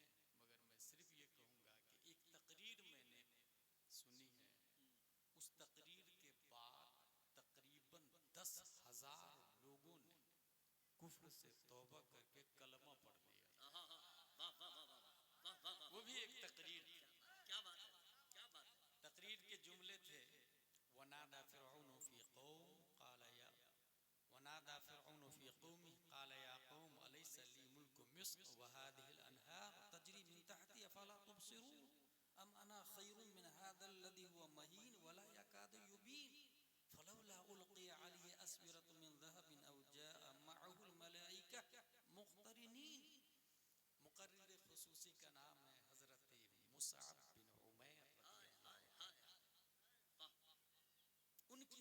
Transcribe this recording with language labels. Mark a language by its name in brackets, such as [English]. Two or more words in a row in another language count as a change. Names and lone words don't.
[Urdu] مگر میں صرف یہ کہوں گا کہ ایک تقریر میں نے سنی ہے، اس تقریر کے بعد تقریباً 10,000 لوگوں نے کفر سے توبہ کر کے کلمہ پڑھ لیا. وہ بھی ایک تقریر۔ کیا بات ہے، کیا بات ہے. [Arabic] تقریر کے جملے تھے ونادى فرعون في قوم قال يا ونادى فرعون في قومه قال يا قوم أليس لي ملك مصر وهذه الأنهار تجري من تحتي أفلا تبصرون أم أنا خير من هذا الذي هو مهين ولا يكاد يبين فلولا ألقي عليه أسورة من ذهب أو جاء معه الملائكة مقترنين. [Urdu] مقرر خصوصی کا نام ہے حضرت مصعب بن عمیر.